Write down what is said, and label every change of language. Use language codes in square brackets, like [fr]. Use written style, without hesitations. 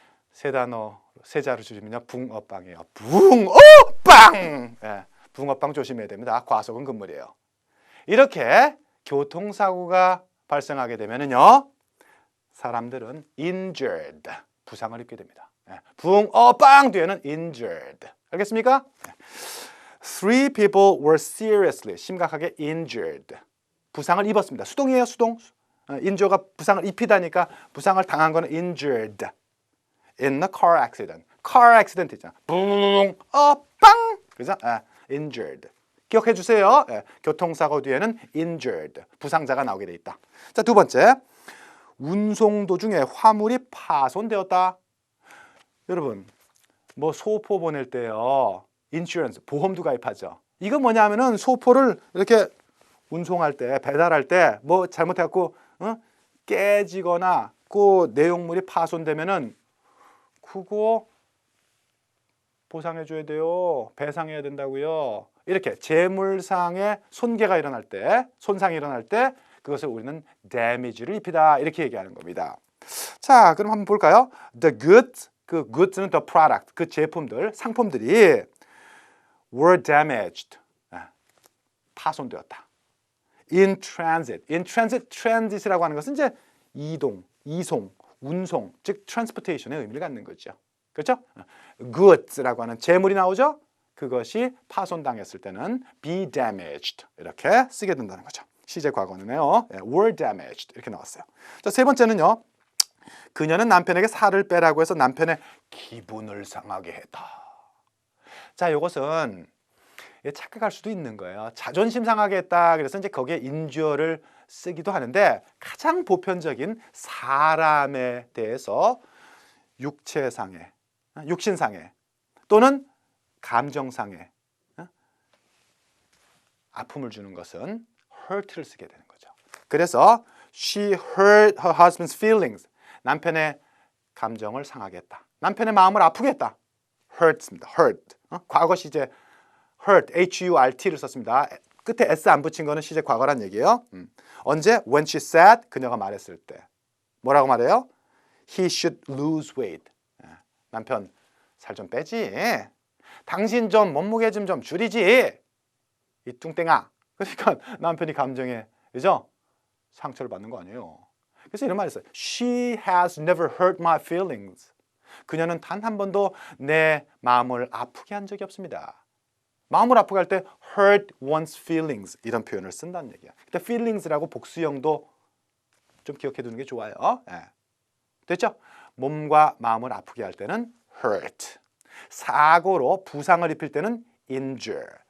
[ko] 세 단어, 세 자로 줄이면요, 붕어빵이에요. 붕어빵! 예, 붕어빵 조심해야 됩니다. 과속은 금물이에요. 이렇게 교통사고가 발생하게 되면은요, 사람들은 injured, 부상을 입게 됩니다. 예, 붕어빵 뒤에는 injured. 알겠습니까? [en] Three people were seriously, 심각하게 injured. [ko] 부상을 입었습니다. 수동이에요, 수동. 인조가 부상을 입히다니까 부상을 당한 거는 injured. [en] In a car accident. car accident [ko] 있잖아. 붕어빵. 그죠? injured. 기억해 주세요. 교통사고 뒤에는 injured. 부상자가 나오게 돼 있다. 자, 두 번째. 운송 도중에 화물이 파손되었다. 여러분, 뭐 소포 보낼 때요, 인슈런스, 보험도 가입하죠. 이거 뭐냐면은 소포를 이렇게 운송할 때, 배달할 때 뭐 잘못해갖고 깨지거나 그 내용물이 파손되면은 그거 보상해줘야 돼요. 배상해야 된다고요. 이렇게 재물상의 손괴가 일어날 때, 손상이 일어날 때 그것을 우리는 damage를 입히다 이렇게 얘기하는 겁니다. 자, 그럼 한번 볼까요? [en] The goods, 그 goods는 the product, [ko] 그 제품들, 상품들이 [en] were damaged, [ko] 파손되었다. In transit, transit이라고 하는 것은 이제 이동, 이송, 운송, 즉 transportation의 의미를 갖는 거죠. 그렇죠? goods라고 하는 재물이 나오죠? 그것이 파손당했을 때는 be damaged 이렇게 쓰게 된다는 거죠. 시제 과거는요, were damaged 이렇게 나왔어요. 자, 세 번째는요, 그녀는 남편에게 살을 빼라고 해서 남편의 기분을 상하게 했다. 자, 이것은 착각할 수도 있는 거예요. 자존심 상하게 했다. 그래서 이제 거기에 인주어를 쓰기도 하는데, 가장 보편적인 사람에 대해서 육체상해, 육신상해 또는 감정상해 아픔을 주는 것은 hurt를 쓰게 되는 거죠. [en] 그래서 she hurt her husband's feelings. [ko] 남편의 감정을 상하게 했다. 남편의 마음을 아프게 했다. hurt입니다. hurt. 과거 시제 hurt, H-U-R-T를 썼습니다. 끝에 S 안 붙인 거는 시제 과거란 얘기예요. 언제? [en] When she said, [ko] 그녀가 말했을 때. [en] 뭐라고 말해요? He should lose weight. [ko] 남편 살 좀 빼지. 당신 좀 몸무게 좀 줄이지. 이 뚱땡아. 그러니까 남편이 감정에, 그죠? 상처를 받는 거 아니에요. 그래서 이런 말이 있어요. [en] She has never hurt my feelings. [ko] 그녀는 단 한 번도 내 마음을 아프게 한 적이 없습니다. 마음을 아프게 할 때 hurt one's feelings 이런 표현을 쓴다는 얘기야. 근데 feelings라고 복수형도 좀 기억해 두는 게 좋아요. 됐죠? 몸과 마음을 아프게 할 때는 hurt. 사고로 부상을 입힐 때는 injure.